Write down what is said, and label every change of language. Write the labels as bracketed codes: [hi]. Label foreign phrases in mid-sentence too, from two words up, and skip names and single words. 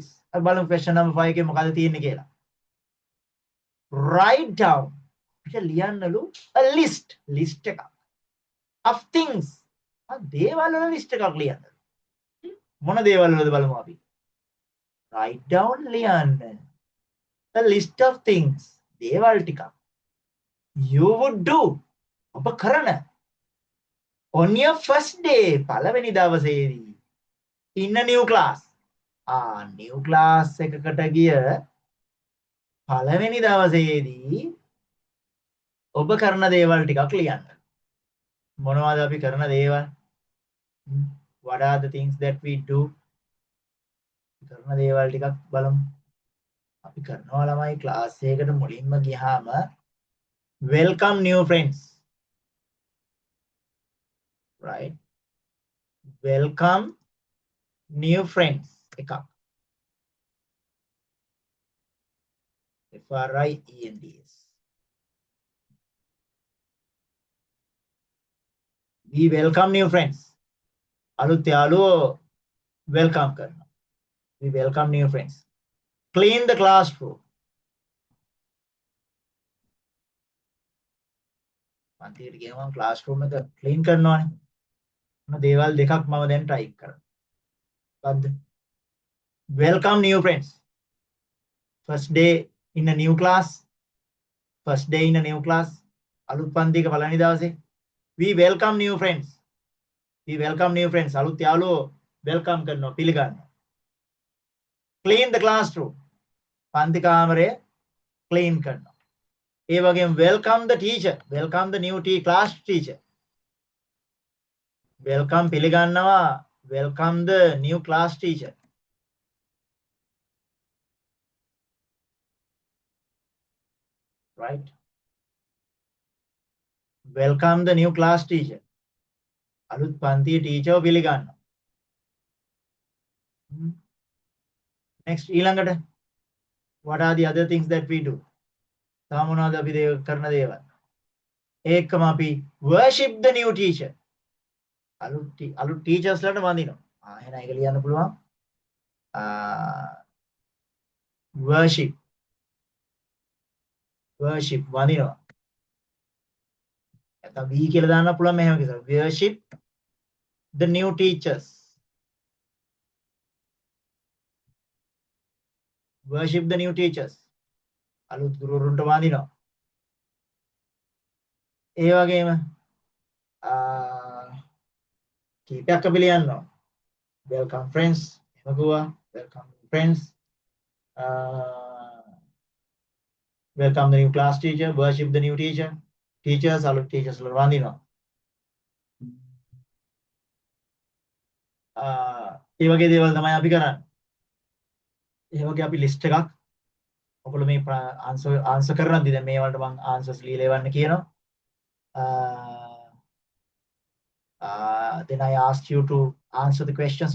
[si] බලමු [en] question number 5 [si] එකේ මොකද තියෙන්නේ කියලා. [en] Write down. [si] ලියන්නලු [en] a list [si] එකක් [en] of things. [si] දේවල් වල list එකක් ලියන්න. මොන දේවල් වලද බලමු අපි. [en] Write down ලියන්න a list of things. [si] දේවල් ටිකක් [en] you would do [si] ඔබ කරන [en] on your first day [si] පළවෙනි දවසේදී [en] in a new class new class [si] එකකට ගිය පළවෙනි දවසේදී ඔබ කරන දේවල් ටිකක් ලියන්න. මොනවද අපි කරන දේවල්? [en] What are the things that we do? [si] කරන දේවල් ටිකක් බලමු. අපි කරනවා ළමයි ක්ලාස් එකකට මුලින්ම ගියාම [en] welcome new friends. Right? Welcome new friends. එකක්. FRIENDS. We welcome new friends. [si] අලුත් යාළුවෝ welcome කරනවා. [en] We welcome new friends. Clean the classroom. [si] පන්තියට ගියම classroom එක clean කරනවානේ. මොන දේවල් දෙකක් මම දැන් type කරනවා. මොකද්ද? [en] Welcome new friends. First day in a new class. First day in a new class. [si] අලුත් පන්තියක පළවෙනි දවසේ. [en] We welcome new friends. We welcome new friends. [si] අලුත් යාළුවෝ welcome කරනවා පිළිගන්නවා. [en] Clean the classroom. [si] පන්ති කාමරය clean කරනවා. ඒ වගේම [en] welcome the teacher. Welcome the new class teacher. Welcome පිළිගන්නවා. Welcome the new class teacher. Right? Welcome the new class teacher. [si] අලුත් පන්තියේ teacher පිළිගන්නවා. [en] Next ඊළඟට what are the other things that we do? [si] තව මොනවද අපි කරන දේවල්? ඒකම අපි [en] worship the new teacher. [si] අලුත් teachers ලට වඳිනවා. එහෙනම් ඒක ලියන්න පුළුවන්. worship වඳිනවා. නැත්නම් we කියලා දාන්න පුළුවන් මෙහෙම කියලා. [en] worship the new teachers. Worship the new teachers. [si] අලුත් ගුරුවරුන්ට වඳිනවා. ඒ වගේම කීපයක් අපි ලියනවා. [en] Welcome friends. [si] එහෙම කිව්වා. [en] Welcome friends. Welcome the new class teacher. Worship the new teacher. [si] Teachers අලුත් teachers වල වඳිනවා. ඒ වගේ දේවල් තමයි අපි කරන්නේ. ඒ වගේ අපි list එකක් ඔයගොල්ලෝ මේ answer කරනදී දැන් මේ වලට මම answers ලියලා එවන්න කියනවා. [en] Then I asked you to answer the questions.